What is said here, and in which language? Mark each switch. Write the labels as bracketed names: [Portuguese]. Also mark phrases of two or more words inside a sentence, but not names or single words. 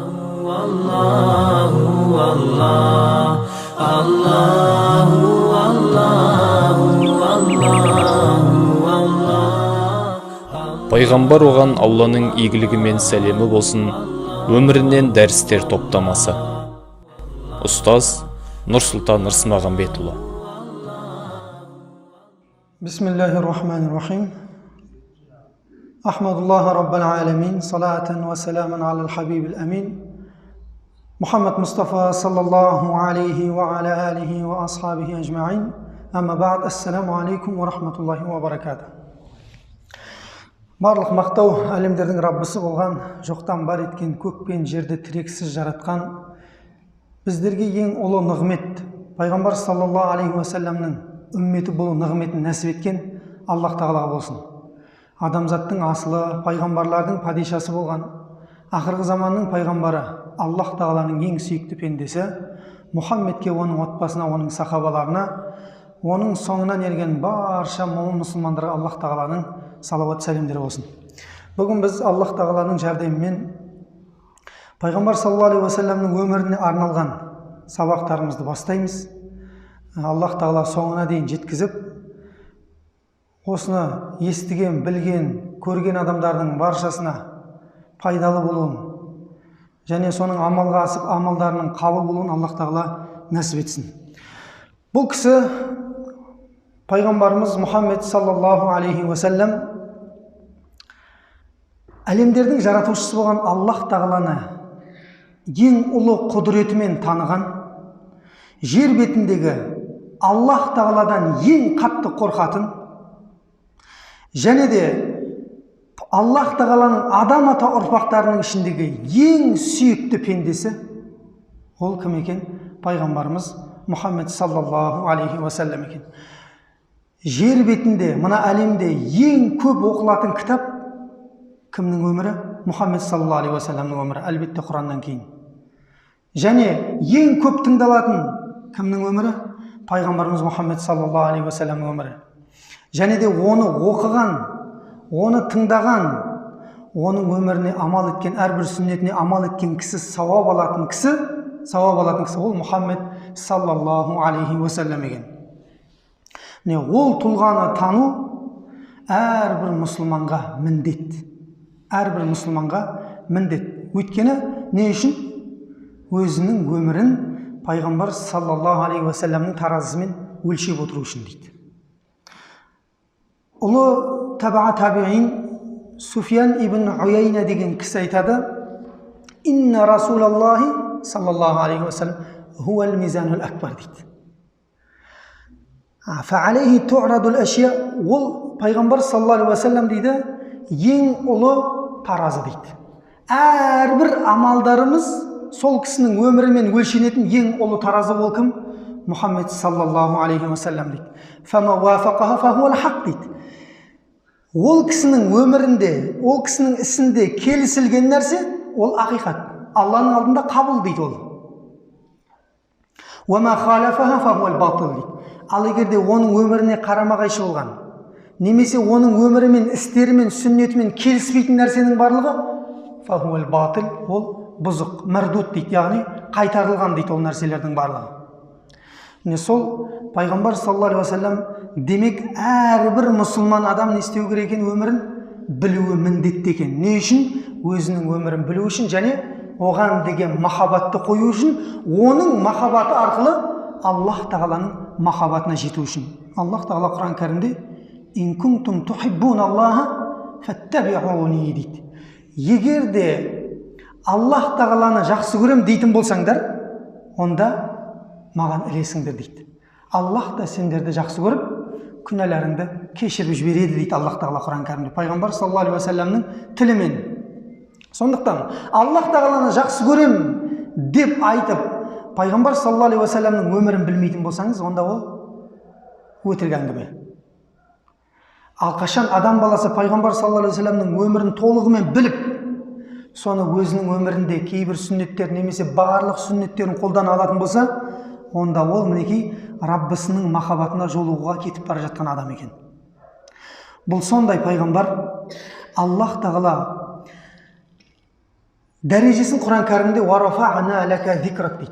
[Kazakh] Пайғамбар оған Алланың игілігі мен сәлемі болсын, өмірінен дәрістер топтамасы. Ұстаз Нұрсұлтан Рысмағамбетұлы. [Arabic] بسم الله الرحمن الرحيم. أحمد الله رب العالمين، صلاة وسلاما على الحبيب الأمين. محمد مصطفى صلى الله عليه وعلى آله وأصحابه أجمعين. أما بعد، السلام عليكم ورحمة الله وبركاته. [Kazakh] Барлық мақтау әлемдердің Раббысы болған, жоқтан бар еткен, көк пен жерді тірексіз жаратқан, біздерге ең ұлы нығмет, пайғамбар [Arabic] صلى الله عليه وسلم [Kazakh] үмметі болу нығметін нәсіп еткен Аллах тағалаға болсын. Адамзаттың асылы, пайғамбарлардың падишасы болған, ақырғы заманның пайғамбары, Аллах тағаланың ең сүйікті пендесі, Мұхаммедке, оның отбасына, оның сахабаларына, оның соңынан ерген барша мұсылмандарға Аллах тағаланың салауат сәлемдері болсын. Бүгін біз Аллах тағаланың жәрдемімен пайғамбар [Arabic] صلى الله عليه وسلم [Kazakh] өміріне арналған сабақтарымызды бастаймыз. Аллах тағала соңына дейін жеткізіп, осыны естіген, білген, көрген адамдардың баршасына пайдалы болуын және соның амалға асып, амалдарының қабыл болуын Аллах тағала нәсіп етсін. Бұл кісі пайғамбарымыз Мұхаммед [Arabic] صلى الله عليه وسلم [Kazakh] әлемдердің жаратушысы болған Аллах тағаланы ең ұлы құдіретімен таныған, жер бетіндегі Аллах тағаладан ең қатты қорқатын, және де Аллах тағаланың адам ата ұрпақтарының ішіндегі ең сүйікті пендесі, ол кім екен? Пайғамбарымыз Мұхаммед [Arabic] صلى الله عليه وسلم [Kazakh] екен. Жер бетінде, мына әлемде ең көп оқылатын кітап кімнің өмірі? Мұхаммед [Arabic] صلى الله عليه وسلم [Kazakh] өмірі, әлбетте Құраннан кейін. Және ең көп тыңдалатын кімнің өмірі? Пайғамбарымыз Мұхаммед [Arabic] صلى الله عليه وسلم [Kazakh] өмірі. Және де оны оқыған, оны тыңдаған, оның өміріне амал еткен, әрбір сүннетіне амал еткен кісі, сауап алатын кісі ол Мұхаммед [Arabic] صلى الله عليه وسلم [Kazakh] екен. Ол тұлғаны тану әрбір мұсылманға міндет. Әрбір мұсылманға міндет. Өйткені не үшін? Өзінің өмірін пайғамбар [Arabic] صلى الله عليه وسلم [Kazakh] таразысымен өлшеп отыру үшін дейді. Ұлы [Arabic] تابع التابعين [Kazakh] Суфиян ибн Уяйна деген кісі айтады: [Arabic] «إن رسول الله صلى الله عليه وسلم هو الميزان الأكبر» дейді. فعليه تعرض الأشياء, [Kazakh] ол пайғамбар [Arabic] صلى الله عليه وسلم [Kazakh] дейді, ең ұлы таразы дейді. Әрбір амалдарымыз сол кісінің өмірімен өлшенетін ең ұлы таразы ол кім? Мұхаммед [Arabic] صلى الله عليه وسلم [Kazakh] дейді. [Arabic] فما وافقه فهو الحق [Kazakh] дейді. Ол кісінің өмірінде, ол кісінің ісінде келісілген нәрсе, ол ақиқат. Алланың алдында қабыл дейді ол. [Arabic] وما خالفه فهو الباطل [Kazakh] дейді. Ал егерде оның өміріне қарама-қайшы болған, немесе оның өмірімен, істерімен, сүннетімен келіспейтін нәрсенің барлығы, [Arabic] فهو الباطل, [Kazakh] ол бұзық, мәрдут дейді, яғни қайтарылған дейді ол нәрселердің барлығы. Сол пайғамбар [Arabic] صلى الله عليه وسلم [Kazakh] демек әрбір мұсылман адам не істеу керек екен? Өмірін білуі міндетті екен. Не үшін? Өзінің өмірін білу үшін және оған деген махаббатты қою үшін, оның махаббаты арқылы Аллах тағаланың махаббатына жету үшін. Аллах тағала Құран кәрімде [Arabic] «إن كنتم تحبون الله فاتبعوني» [Kazakh] дейді. Егер де Аллах тағаланы жақсы көрем дейтін болсаңдар, онда маған ілесіңдер дейді. Аллах та сендерді жақсы көріп, күнәларыңды кешіріп жібереді дейді Аллах тағала Құран кәрімде, пайғамбар [Arabic] صلى الله عليه وسلم [Kazakh] тілімен. Сондықтан Аллах тағаланы жақсы көрем деп айтып, пайғамбар [Arabic] صلى الله عليه وسلم [Kazakh] өмірін білмейтін болсаңыз, онда ол өтірік әңгіме. Ал қашан адам баласы пайғамбар [Arabic] صلى الله عليه وسلم [Kazakh] өмірін толығымен біліп, соны өзінің өмірінде кейбір сүннеттер немесе барлық сүннеттерін қолдана алатын болса, онда ол мінекей Раббысының махаббатына жолығуға кетіп бара жатқан адам екен. Бұл сондай пайғамбар. Аллах тағала дәрежесін Құран кәрімде [Arabic] «ورفعنا لك ذكرك» [Kazakh] дейді.